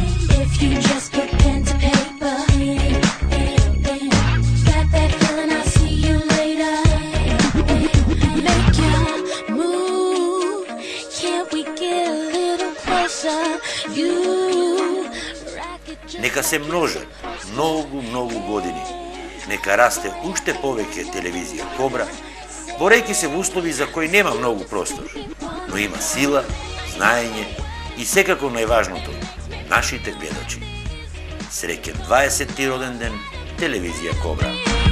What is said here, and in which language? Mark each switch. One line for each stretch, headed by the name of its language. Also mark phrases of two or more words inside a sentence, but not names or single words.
English: If you just put pen to paper, got that feeling, I'll see you later. Make your move. Can't we get a little closer? You rock it just
Macedonian: Нека се множат многу години. Нека расте уште повеќе телевизија Кобра, борејќи се во услови за кои нема многу простор, но има сила, знаење и секако најважното, нашите гледачи. Среќен 20-ти роден ден, телевизија Кобра.